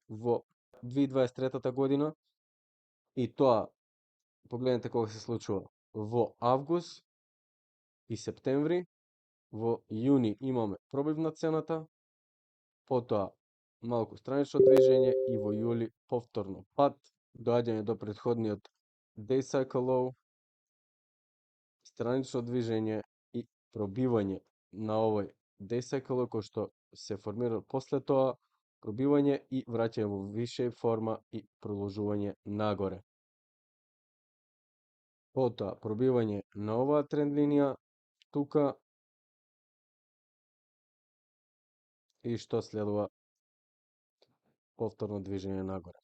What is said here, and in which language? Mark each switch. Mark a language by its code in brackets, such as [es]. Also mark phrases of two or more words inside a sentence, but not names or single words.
[mk] во 2023 година и тоа погледнете кога се случува во август и септември, во јуни имаме пробив на цената, потоа малку странично движење и во јули повторно пад, доаѓање до претходниот [en] day cycle low, [mk] странично движење пробивање на овој [en] day cycle [mk] кој што се формира после тоа, пробивање и враќање во висше форма и продолжување нагоре. Потоа пробивање на оваа тренд линија тука и што следува повторно движење нагоре.